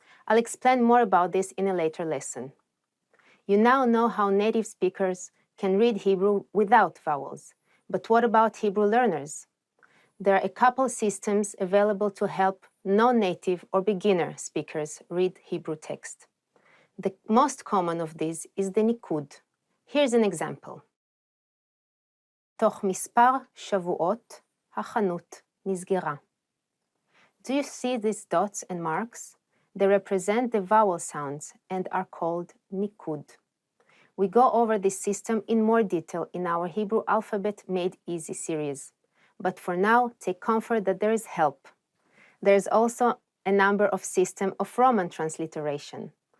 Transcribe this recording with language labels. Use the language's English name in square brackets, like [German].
[English] I'll explain more about this in a later lesson. You now know how native speakers can read Hebrew without vowels. But what about Hebrew learners? There are a couple systems available to help non-native or beginner speakers read Hebrew text. The most common of these is the nikud. Here's an example. [Hebrew] תוך מספר שבועות החנות נסגרה. [English] Do you see these dots and marks? They represent the vowel sounds and are called nikud. We go over this system in more detail in our Hebrew Alphabet Made Easy series. But for now, take comfort that there is help. There is also a number of systems of Roman transliteration.